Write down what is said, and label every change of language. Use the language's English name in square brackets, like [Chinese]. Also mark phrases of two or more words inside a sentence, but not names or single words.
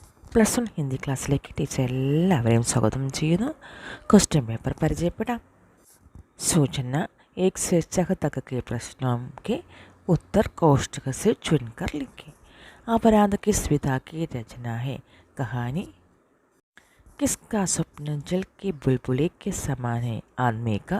[Malayalam] +1 ഹിന്ദി ക്ലാസ്സിലേക്ക് ടീച്ചർ എല്ലാവരെയും സ്വാഗതം ചെയ്യുന്നു. [English] question paper [Malayalam] പരിചയപ്പെടാം. [Hindi] सूचना एक स्वेच्छा तक के प्रश्नों के उत्तर कोष्ठक से चुनकर लिखें. अपराध किस विधा की रचना है? कहानी. किसका स्वप्न जल के बुलबुले के समान है? आदमी का.